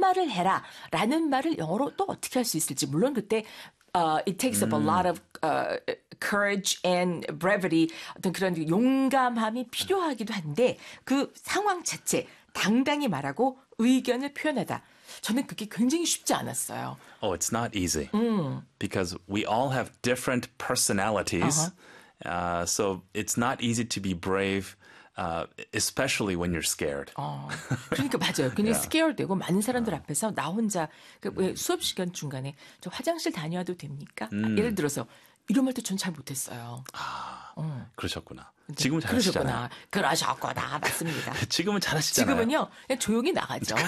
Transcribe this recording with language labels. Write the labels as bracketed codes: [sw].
[ko] 출발을 해라라는 말을 영어로 또 어떻게 할수 있을지. 물론 그때 [en] it takes up a lot of courage and brevity. [ko] 어떤 그런 용감함이 필요하기도 한데 그 상황 자체 당당히 말하고 의견을 표현하다. 저는 그게 굉장히 쉽지 않았어요. [en] Oh, it's not easy because we all have different personalities. So it's not easy to be brave, especially when you're scared. [ko] 그러니까 맞아요. 굉장히 스케어 되고 많은 사람들 앞에서 나 혼자 수업 시간 중간에 저 화장실 다녀와도 됩니까? 예를 들어서 이런 말도 전잘 못했어요. 그러셨구나. 네, 지금은 잘하시잖아요. 그러셨구나. 그러셨구나. 맞습니다. 지금은 잘하시잖아요. 지금은요, 그냥 조용히 나가죠.